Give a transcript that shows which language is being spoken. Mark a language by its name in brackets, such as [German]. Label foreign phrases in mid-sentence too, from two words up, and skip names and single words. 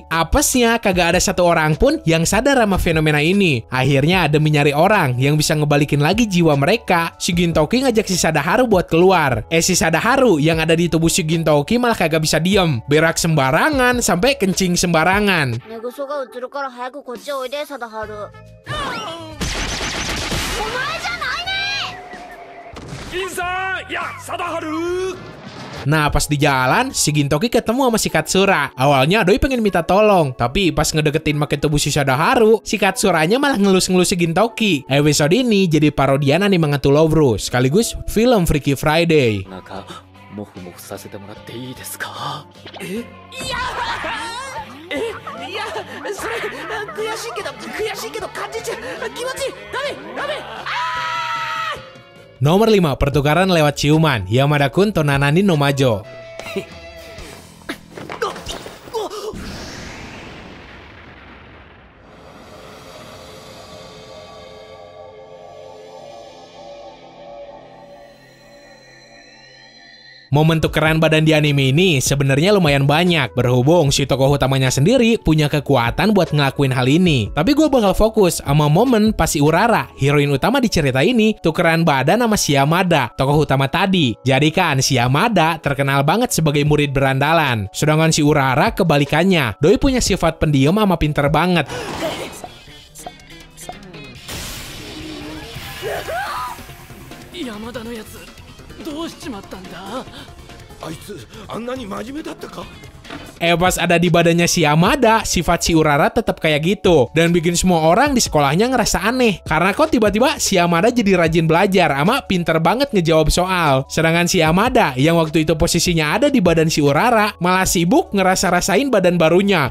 [Indonesian] Apesnya kagak ada satu orang pun yang sadar sama fenomena ini. Akhirnya demi nyari orang yang bisa ngebalikin lagi jiwa mereka, si Gintoki ngajak si Sadaharu buat keluar. Si Sadaharu yang ada di tubuh si Gintoki malah kagak bisa diem. Berak sembarangan sampai kencing sembarangan. [Japanese] 寝ぐそが映るから早くこっちおいで、貞治。お前じゃないね。銀さん、いや、貞治。 [Indonesian] Nah, pas di jalan, si Gintoki ketemu sama si Katsura. Awalnya Doi pengen minta tolong, tapi pas ngedeketin make tubuh si Sadaharu, si Katsuranya malah ngelus-ngelus si Gintoki. Episode ini jadi parodian anime Ngatu Lowbro, sekaligus film Freaky Friday. [Japanese] モフモフさせてもらっていいですか？いやそれ悔しいけど感じちゃう気持ちいいダメ [Indonesian] Nomor 5, pertukaran lewat ciuman. Yamada-kun to Nanani no Majo. Momen tukeran badan di anime ini sebenarnya lumayan banyak, berhubung si tokoh utamanya sendiri punya kekuatan buat ngelakuin hal ini. Tapi gue bakal fokus sama momen pas si Urara, heroin utama di cerita ini, tukeran badan sama si Yamada, tokoh utama tadi. Jadi kan si Yamada terkenal banget sebagai murid berandalan, sedangkan si Urara kebalikannya. Doi punya sifat pendiam sama pinter banget. [Japanese] 山田のやつどうしちまったんだあいつあんなに真面目だったか [Indonesian] Pas ada di badannya si Yamada, sifat si Urara tetap kayak gitu dan bikin semua orang di sekolahnya ngerasa aneh karena kok tiba-tiba si Yamada jadi rajin belajar ama pinter banget ngejawab soal. Sedangkan si Yamada yang waktu itu posisinya ada di badan si Urara malah sibuk ngerasa-rasain badan barunya.